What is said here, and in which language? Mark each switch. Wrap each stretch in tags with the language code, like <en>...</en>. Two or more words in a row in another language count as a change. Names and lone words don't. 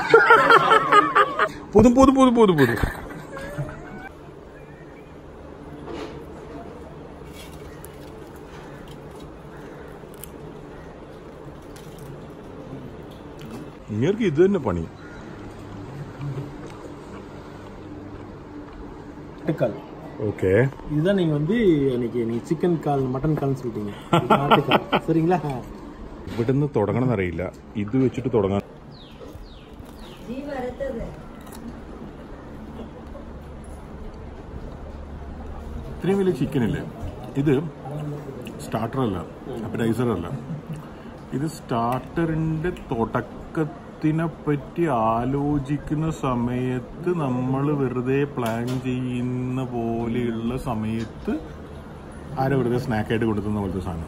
<ml>പുതു പുതു പുതു പുതു പുതു ഇങ്ങേർക്ക് ഇത് തന്നെ പണി.</ml> <ta>ஓகே, இதுதான் நீங்க அன்னைக்கு நீ சிக்கன் கால் மட்டன் கால்னு சொல்லிட்டீங்க. சரிங்களா?</ta> <ml>ഇവിടുന്ന് തുടങ്ങണം എന്നറിയില്ല, ഇത് വെച്ചിട്ട് തുടങ്ങാൻ. ഇത്രയും വലിയ ചിക്കനില്ലേ? ഇത് സ്റ്റാർട്ടറല്ല, അപ്പറ്റൈസറല്ല. ഇത് സ്റ്റാർട്ടറിന്റെ തുടക്കത്തിനെ പറ്റി ആലോചിക്കുന്ന സമയത്ത്, നമ്മൾ വെറുതെ പ്ലാൻ ചെയ്യുന്ന പോലെയുള്ള സമയത്ത് ആരെ വെറുതെ സ്നാക്കായിട്ട് കൊണ്ടുത്തുന്ന പോലത്തെ സാധനം.</ml>